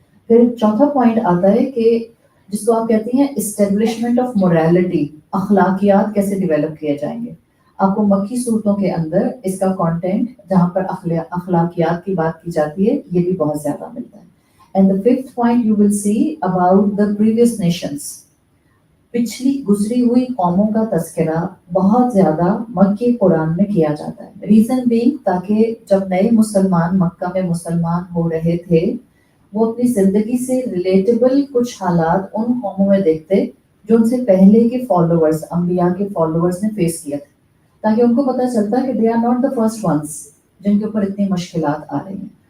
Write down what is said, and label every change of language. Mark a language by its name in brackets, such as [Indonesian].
[Urdu] پھر چوتھا پوائنٹ آتا ہے کہ جس کو آپ کہتی ہیں اسٹیبلشمنٹ آف موریلٹی، اخلاقیات کیسے ڈیولپ کیے جائیں گے. آپ کو مکی صورتوں کے اندر اس کا کانٹینٹ جہاں پر اخلاقیات کی بات کی جاتی ہے یہ بھی بہت زیادہ ملتا ہے. [English] And the fifth point you will see about the previous nations. [Urdu] پچھلی گزری ہوئی قوموں کا تذکرہ بہت زیادہ مکی قرآن میں کیا جاتا ہے. ریزن بینگ تاکہ جب نئے مسلمان مکہ میں مسلمان ہو رہے تھے وہ اپنی زندگی سے ریلیٹیبل کچھ حالات ان قوموں میں دیکھتے جو ان سے پہلے کے فالوورز، انبیاء کے فالوورز نے فیس کیا تھے، تاکہ ان کو پتہ چلتا کہ [English] they are not the first ones [Urdu] جن کے اوپر اتنی مشکلات آ رہی ہیں.